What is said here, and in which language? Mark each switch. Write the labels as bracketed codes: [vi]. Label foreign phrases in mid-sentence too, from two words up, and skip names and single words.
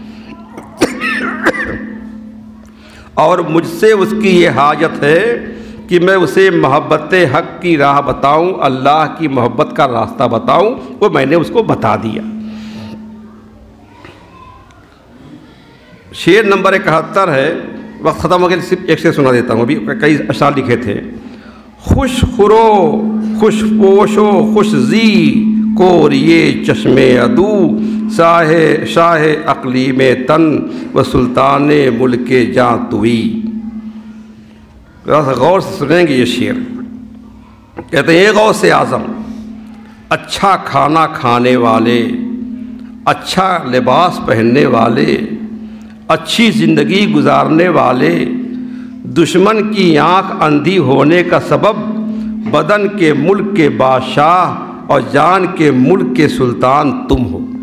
[ur] اور مجھ سے اس کی یہ حاجت ہے کہ میں اسے محبت حق کی راہ بتاؤں، اللہ کی محبت کا راستہ بتاؤں، وہ میں نے اس کو بتا دیا۔ شعر نمبر 71 ہے، وقت ختم ہو گیا، صرف ایک سے سنا دیتا ہوں، ابھی کئی اشعار لکھے تھے۔ [fa] خوش خرو خوش پوشو خوش زی کوریے چشم عدو، شاہ اقلیم تن و سلطان ملک جاں توئی۔ [ur] غور سے سنیں گے یہ شعر۔ کہتے ہیں غوث اعظم اچھا کھانا کھانے والے، اچھا لباس پہننے والے، اچھی زندگی گزارنے والے، دشمن کی آنکھ اندھی ہونے کا سبب بدن کے ملک کے بادشاہ اور جان کے ملک کے سلطان تم ہو۔